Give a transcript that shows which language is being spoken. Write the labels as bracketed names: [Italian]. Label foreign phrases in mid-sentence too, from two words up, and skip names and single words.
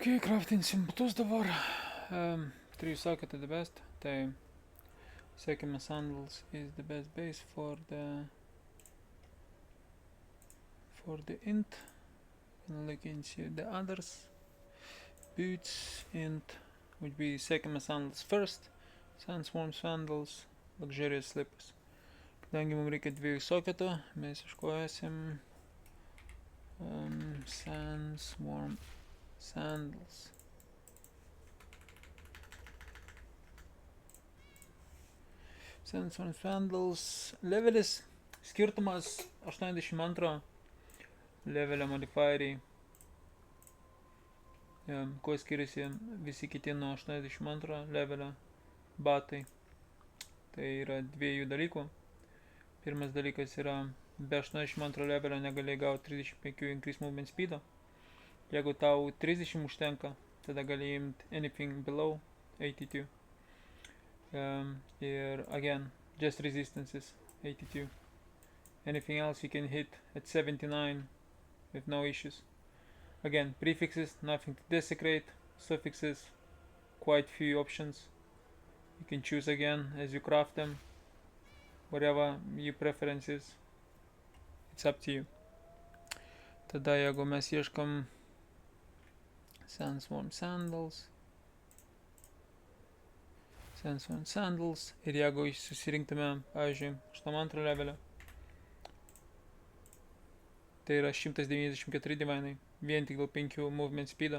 [Lithuanian] Ok, craftinsim butus dabar. [English] 3 socket the best. Tai second sandals is the best base for the int. And look into the others. Boots int would be second sandals first. Sandstorm sandals, luxurious slippers. [Lithuanian] Kadangi mums reikia 2 socketų, mes iškojasim Sandstorm sandals. Sandstorm sandals levelis, skirtumas 82 levelio modifieriai. Kuo skiriasi visi kiti nuo 82 levelio batai. Tai yra 2 dalykų. Pirmas dalykas yra, be 82 levelio negalėjai gauti 35 [English] increase movement speedo. [Lithuanian] Jeigu tau 30 užtenka, tada gali imti [English] anything below [Lithuanian] 82. [English] Ir again, just resistances 82. Anything else you can hit at 79 with no issues. Again, prefixes, nothing to desecrate. Suffixes, quite few options. You can choose again as you craft them. Whatever your preference is, it's up to you. [Lithuanian] Tada jeigu mes ieškom Sandstorm sandals ir jeigu susirinktume, pavyzdžiui, 82 levelio, tai yra 194 divainai, vien tik dėl 5 [English] movement speedo.